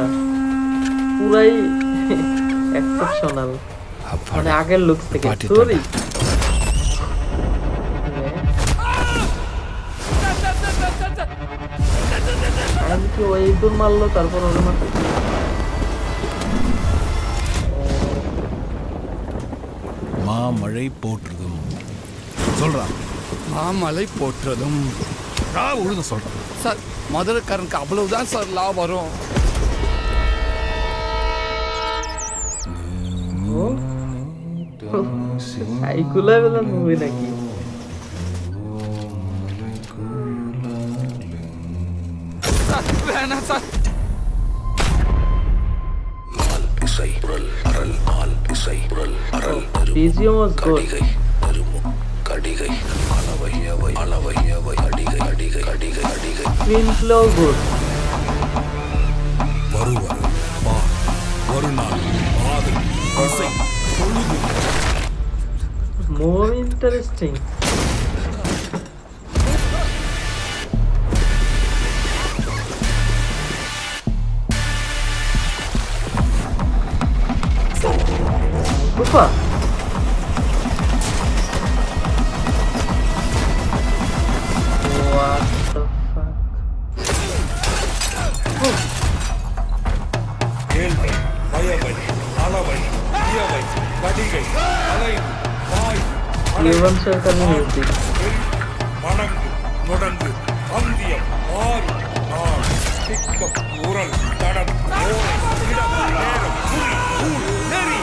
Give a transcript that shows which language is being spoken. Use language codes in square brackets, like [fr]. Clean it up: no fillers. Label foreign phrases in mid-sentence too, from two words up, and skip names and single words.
[bn] পুরাই এক্সেপশনাল, মানে আগের লুকস থেকে। সরি, আমি কি ওই দূর মারলো তারপর ওরে মারতে [ta] மாமழை போற்றுதும் சொல்றான். மாமலை போற்றதும் நான் ஒழுங்க சொல்றேன் சார். மதுரைக்காரனுக்கு அவ்வளவுதான் சார் லாபம் வரும். [bn] সাইকুলা বেলা মুভি নাকি? [ta] சார் வேணாம் சார். [en] BGM was good. Screenplay good. [ta] வருவர் வா ஒரு நாள் பாதல் இசை பொழுது [en] More interesting. Ufa. What the fuck? [ta] கேள்வி பயவை அளவை இயவை கடிகை அலைவு வாய் [en] Yuvan Shankar music. [ta] வணங்கு நுடங்கு அந்தியம் ஆறு நாள் திக்கம் உரல் தடம் ஓரை இடம் நேரம் குறி ஊழ் நெறி